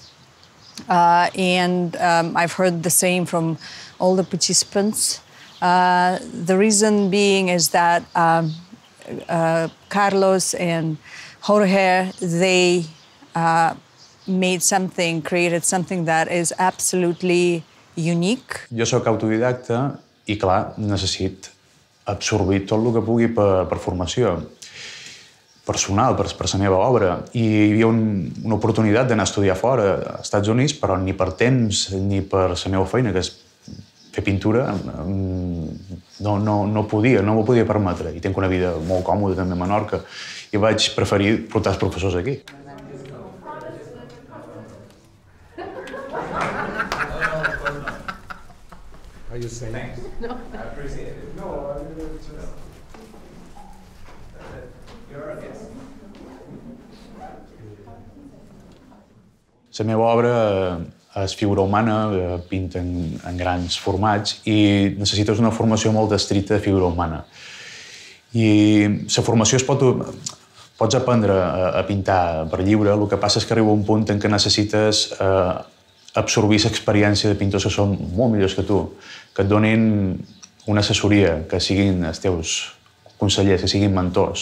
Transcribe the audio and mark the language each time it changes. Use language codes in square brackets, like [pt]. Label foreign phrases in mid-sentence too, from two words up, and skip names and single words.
[en] I've heard the same from all the participants. The reason being is that Carlos and Jorge, they created something that is absolutely unique. [ca] Jo soc autodidacta i, clar, necessit absorbir tot el que pugui per formació personal, per la meva obra. I hi havia una oportunitat d'anar a estudiar fora, als Estats Units, però ni per temps ni per la meva feina, que és fer pintura, no m'ho podia permetre. I tinc una vida molt còmoda també a Menorca i vaig preferir portar els professors aquí. [en] Are you saying? Thanks. No. I appreciate it. No, I mean, it's just... You're a guest. [ca] La meva obra és figura humana, pinta en grans formats i necessites una formació molt estricta de figura humana. I la formació pots aprendre a pintar per lliure, el que passa és que arriba un punt en què necessites absorbir l'experiència de pintors que són molt millors que tu, que et donin una assessoria, que siguin els teus consellers, que siguin mentors.